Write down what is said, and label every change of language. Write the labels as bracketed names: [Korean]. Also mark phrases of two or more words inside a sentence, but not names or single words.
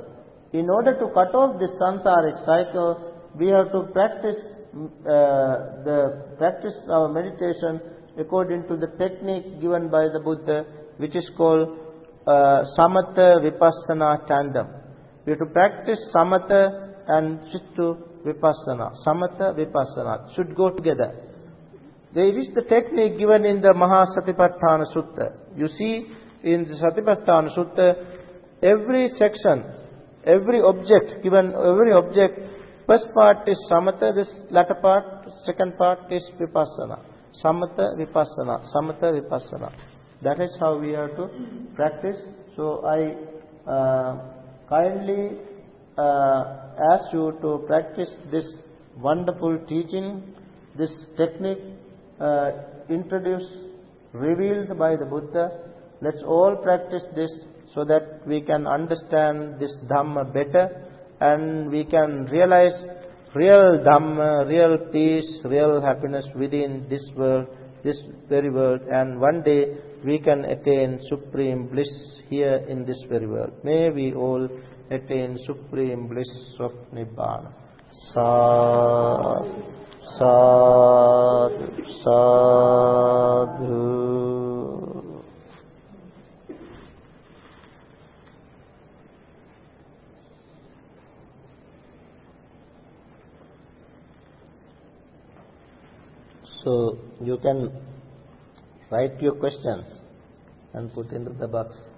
[English] In order to cut off this sansaric cycle, we have to practice our meditation according to the technique given by the Buddha, which is called [Pali] samatha vipassana [English] tandem. We have to practice samatha and switch to vipassana. [Pali] Samatha vipassana [English] should go together. There is the technique given in the Mahasatipatthana Sutta. You see, in the Satipatthana Sutta, every section, every object, first part is samatha, this latter part, second part is vipassana. [Pali] Samatha, vipassana, samatha, vipassana. [English] That is how we have to practice. So I kindly ask you to practice this wonderful teaching, this technique introduced, revealed by the Buddha. Let's all practice this so that we can understand this Dhamma better and we can realize real Dhamma, real peace, real happiness within this world, this very world, and one day we can attain supreme bliss here in this very world. May we all attain supreme bliss of Nibbana. [Pali] Sadhu, sadhu, sadhu. [English] So you can write your questions and put into the box.